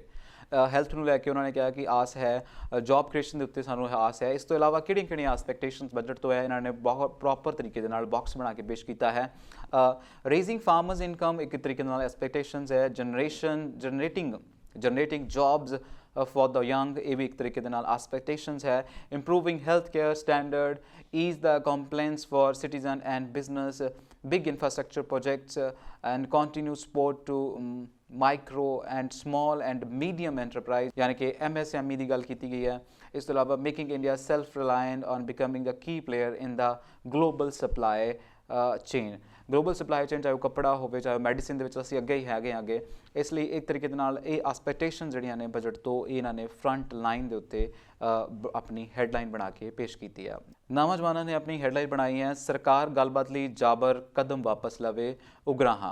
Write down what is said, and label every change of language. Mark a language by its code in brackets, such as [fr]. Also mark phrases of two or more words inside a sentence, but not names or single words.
[pa] ਹੈਲਥ ਨੂੰ ਲੈ ਕੇ ਉਹਨਾਂ ਨੇ ਕਿਹਾ ਕਿ ਆਸ ਹੈ, [en] job creation [pa] ਦੇ ਉੱਤੇ ਸਾਨੂੰ ਆਸ ਹੈ। ਇਸ ਤੋਂ ਇਲਾਵਾ ਕਿਹੜੀਆਂ [en] expectations budget [pa] ਤੋਂ ਹੈ ਇਹਨਾਂ ਨੇ ਬਹੁਤ ਪ੍ਰੋਪਰ ਤਰੀਕੇ ਦੇ ਨਾਲ ਬਾਕਸ ਬਣਾ ਕੇ ਪੇਸ਼ ਕੀਤਾ ਹੈ। [en] raising farmers income [pa] ਇੱਕ ਤਰੀਕੇ ਨਾਲ ਐਕਸਪੈਕਟੇਸ਼ਨਸ ਹੈ, [en] generating jobs for the young [pa] ਇਹ ਵੀ ਇੱਕ ਤਰੀਕੇ ਦੇ ਨਾਲ ਐਕਸਪੈਕਟੇਸ਼ਨਸ ਹੈ। [en] improving health care standard, ease the complaints for citizen and business, big infrastructure projects and continue support to micro and small and medium enterprise [hi] यानी कि [en] MSME [pa] ਦੀ ਗੱਲ ਕੀਤੀ ਗਈ ਹੈ। ਇਸ ਤੋਂ ਇਲਾਵਾ [en] making India self-reliant on becoming a key player in the global supply chain। global supply chain [pa] ਚਾਹੇ ਉਹ ਕੱਪੜਾ ਹੋਵੇ ਚਾਹੇ ਮੈਡੀਸਿਨ ਦੇ ਵਿੱਚ ਅਸੀਂ ਅੱਗੇ ਹੀ ਹੈਗੇ ਅੱਗੇ। ਇਸ ਲਈ ਇੱਕ ਤਰੀਕੇ ਦੇ ਨਾਲ ਇਹ ਐਕਸਪੈਕਟੇਸ਼ਨ ਜਿਹੜੀਆਂ ਨੇ ਬਜਟ ਤੋਂ ਇਹਨਾਂ ਨੇ [en] front line [pa] ਦੇ ਉੱਤੇ ਆਪਣੀ ਹੈਡਲਾਈਨ ਬਣਾ ਕੇ ਪੇਸ਼ ਕੀਤੀ ਹੈ। ਨਵਾਂ ਜ਼ਮਾਨਾ ਨੇ ਆਪਣੀ ਹੈਡਲਾਈਨ ਬਣਾਈ ਹੈ, ਸਰਕਾਰ ਗੱਲਬਾਤ ਲਈ ਜਾਬਰ ਕਦਮ ਵਾਪਸ ਲਵੇ ਉਗਰਾਹਾਂ।